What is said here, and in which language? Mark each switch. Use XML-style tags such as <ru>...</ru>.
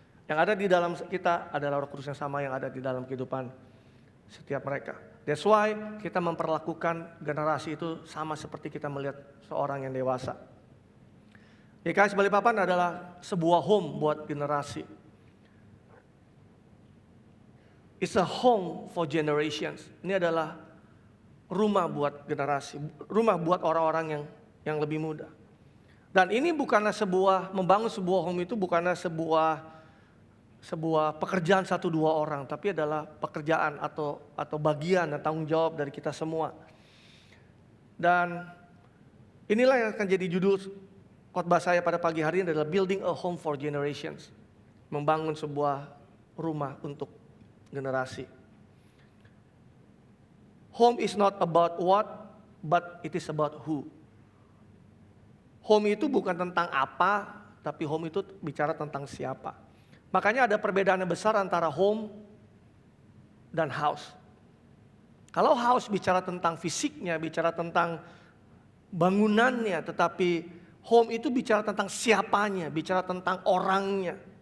<id>Yang ada di dalam kita adalah Roh Kudus yang sama yang ada di dalam kehidupan setiap mereka.</id> <en>That's why</en> <id>kita memperlakukan generasi itu sama seperti kita melihat seorang yang dewasa. GKS Balikpapan adalah sebuah home buat generasi.</id> <en>It's a home for generations.</en> <id>Ini adalah rumah buat generasi, rumah buat orang-orang yang lebih muda. Dan ini bukanlah membangun sebuah home itu bukanlah sebuah pekerjaan 1-2 orang, tapi adalah pekerjaan atau bagian dan tanggung jawab dari kita semua. Dan inilah yang akan jadi judul khotbah saya pada pagi hari ini adalah Building a Home for Generations. Membangun sebuah rumah untuk generasi.</id> <en>Home is not about what, but it is about who.</en> <id>Home itu bukan tentang apa, tapi home itu bicara tentang siapa. Makanya ada perbedaan yang besar antara home dan house. Kalau house bicara tentang fisiknya, bicara tentang bangunannya, tetapi home itu bicara tentang siapanya, bicara tentang orangnya.</id>